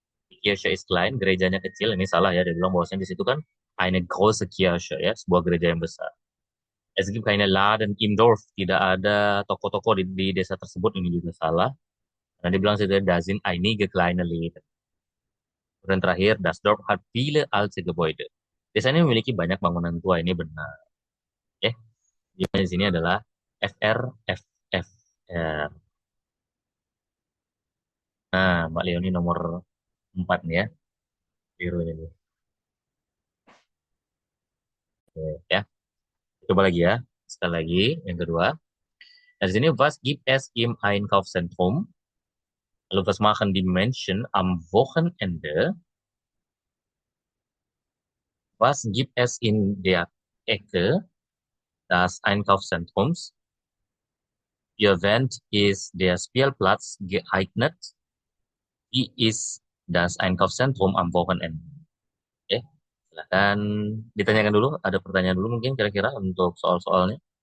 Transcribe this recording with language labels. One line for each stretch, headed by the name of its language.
German: Die Kirche ist klein,
Indonesian: gerejanya kecil, ini salah ya, dia bilang bahwasanya di situ kan
German: eine große Kirche
Indonesian: ya, sebuah gereja yang besar.
German: Es gibt keine Laden im Dorf,
Indonesian: tidak ada toko-toko di desa tersebut, ini juga salah. Karena dia bilang saja,
German: da sind einige kleine Läden.
Indonesian: Dan terakhir,
German: das Dorf hat viele alte Gebäude.
Indonesian: Desa ini memiliki banyak bangunan tua, ini benar. Ya, jawabannya di sini adalah FR, FF. Ya. Nah, Mbak Leoni nomor 4 nih ya. Birunya nih. Oke, ya. Coba lagi ya. Sekali lagi, yang kedua. Nah, di sini
German: was gibt es im Einkaufszentrum? Lalu was machen die Menschen am Wochenende? Was gibt es in der Ecke des Einkaufszentrums? Für wen ist der Spielplatz geeignet? Wie ist das Einkaufszentrum am Wochenende?
Indonesian: Oke, silakan ditanyakan dulu. Ada pertanyaan dulu mungkin kira-kira untuk soal-soalnya.